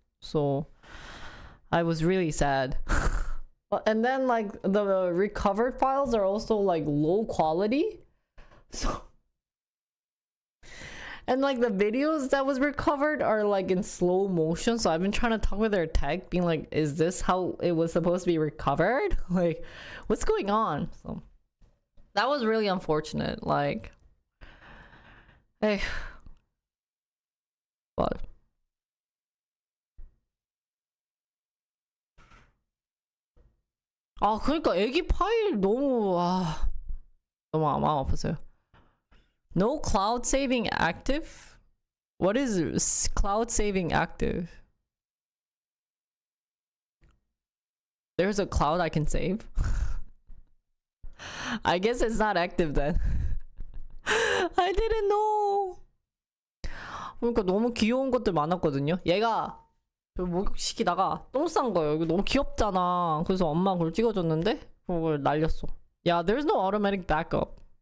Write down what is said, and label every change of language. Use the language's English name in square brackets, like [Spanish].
[English] So I was really sad. And then like the recovered files are also like low quality, so and like the videos that was recovered are like in slow motion. So I've been trying to talk with their tech, being like, is this how it was supposed to be recovered? Like, what's going on? So that was really unfortunate. Like, hey, but [Korean] 그러니까 애기 파일 너무 마음 아팠어요. [English] No cloud saving active? What is cloud saving active? There's a cloud I can save? I guess it's not active then. I didn't know. [Korean] 그러니까 너무 귀여운 것들 많았거든요. 얘가 목욕시키다가 똥 싼 거예요. 이거 너무 귀엽잖아. 그래서 엄마 그걸 찍어줬는데 그걸 날렸어. [English] 야, there's no automatic backup.